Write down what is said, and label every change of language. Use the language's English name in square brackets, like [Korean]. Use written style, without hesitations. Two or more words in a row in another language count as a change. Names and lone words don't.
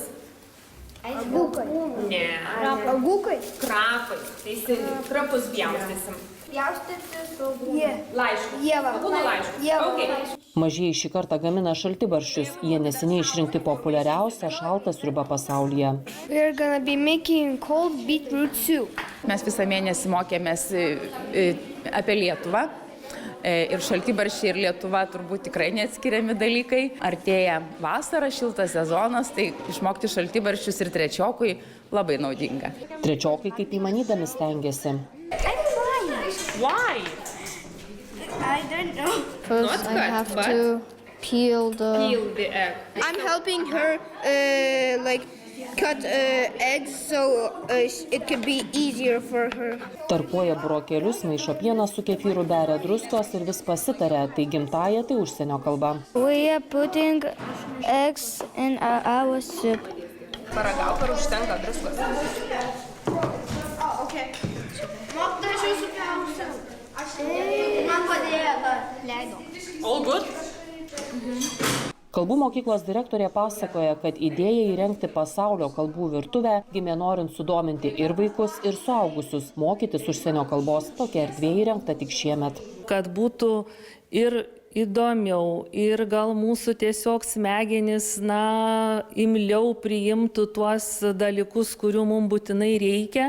[Lithuanian] Agūkai. Ne. Agūkai. Krapai. Teisingai. Krapus pjaustysim. Pjaustyti su Laišku. Ieva. Būna laišku. Ieva. Mažieji šį kartą gamina šaltibarščius. Jie neseniai išrinkti populiariausią šaltą sriubą pasaulyje. [English] We're gonna be making cold beetroot soup. [Lithuanian] Mes visą mėnesį mokėmės apie Lietuvą. Ir šaltibarščiai ir Lietuva turbūt tikrai neatskiriami dalykai. Artėja vasara, šiltas sezonas, tai išmokti šaltibarščius ir trečiokui labai naudinga. Trečiokai kaip įmanydami stengiasi. [English] Why? I don't know. Not cut, but peel the egg. I'm helping her cut eggs so it could be easier for her. [Lithuanian] Tarkuoja burokėlius, maišo pieną su kefyru, beria druskos ir vis pasitaria, tai gimtaja, tai užsienio kalba. [English] We are putting eggs in our soup. [Lithuanian] Paragauk, ar užtenka druskos. [English] Okay. [Lithuanian] Mokytojas jūsų klausia. Man padėjo, leido. [English] All good? [Lithuanian] Kalbų mokyklos direktorė pasakoja, kad idėja įrengti pasaulio kalbų virtuvę gimė norint sudominti ir vaikus, ir suaugusius, mokytis užsienio kalbos. Tokia erdvė įrengta tik šiemet. Kad būtų ir įdomiau, ir gal mūsų tiesiog smegenys, imliau priimtų tuos dalykus, kurių mums būtinai reikia.